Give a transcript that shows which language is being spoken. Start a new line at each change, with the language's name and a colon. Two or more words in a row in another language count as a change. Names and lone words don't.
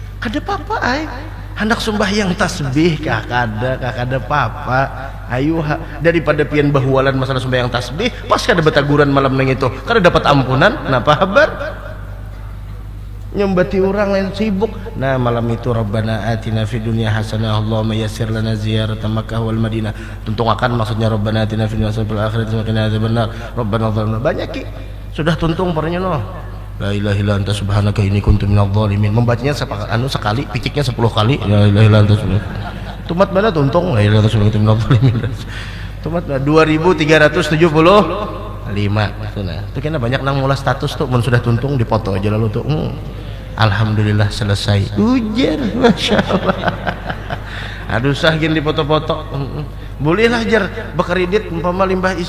Banjar: Kada apa-apa ay. hendak sembahyang tasbih kada papa. Ayo daripada pian bahualan masalah sembahyang tasbih pas kada betaguran malam nang itu kada dapat ampunan. Napa habar nyembati orang lain sibuk. Nah malam itu
Arabic: ربنا آتنا في الدنيا حسنة اللهم يسر لنا زيارة مكة والمدينة.
Banjar: Tuntungakan maksudnya
Arabic: ربنا آتنا في الدنيا حسنة والآخرة وقنا عذاب النار. ربنا ظلمنا
Banjar: banyak ki. Sudah tuntung parnya noh.
Arabic: لا إله إلا أنت سبحانك إني كنت من الظالمين.
Banjar: Membacanya sekali, pikiknya 10 kali.
Arabic: لا إله إلا أنت سبحانك.
Banjar: Tumat mana tuntung?
Arabic: لا إله إلا أنت سبحانك من الظالمين.
Banjar: Tumat 2375. Itu nah. Itu kena banyak nang mula status tuh mun sudah tuntung dipoto aja lalu tuh. Alhamdulillah selesai. Ujar,
Arabic: ما شاء الله.
Banjar: Aduh sah gin di foto-foto. Bolehlah jar berkredit umpama limbah isa.